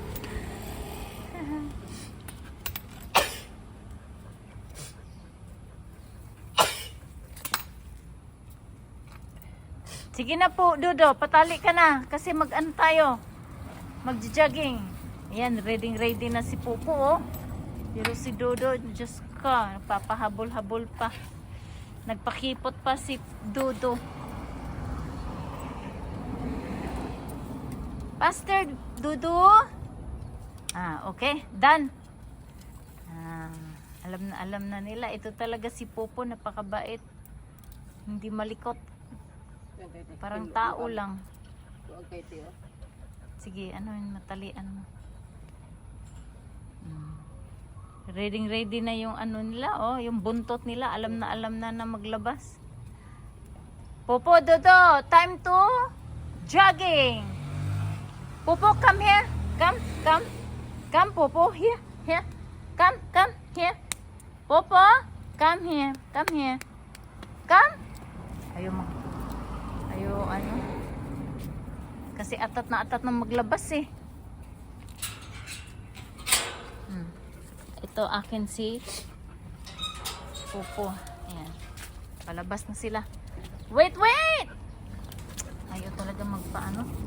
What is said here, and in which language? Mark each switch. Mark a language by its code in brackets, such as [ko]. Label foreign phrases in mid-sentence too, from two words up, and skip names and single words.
[tl] Sige na po, Dodo, patali ka na kasi mag-ano tayo. Mag-jogging. Ayan, ready na si Pupu, oh. Pero si Dodo, Diyos ka, papahabol-habol pa. Nagpakipot pa si Dodo. Faster, Dodo. [en] Okay, done. [tl] Alam na nila. Ito talaga si Pupu, napakabait. Hindi malikot. Parang tao lang. Sige, matalian mo. Ready na yung nila, oh, yung buntot nila. Alam na maglabas. Pupu, [en] Dodo, time to jogging. Pupu, come here. Come, Pupu, here. Come here. Pupu, come here. Come. [tl] Ayaw, kasi atat na maglabas eh. Ito akin si Pupu. Ayan. Palabas na sila. Wait! Ayaw talaga magpaano.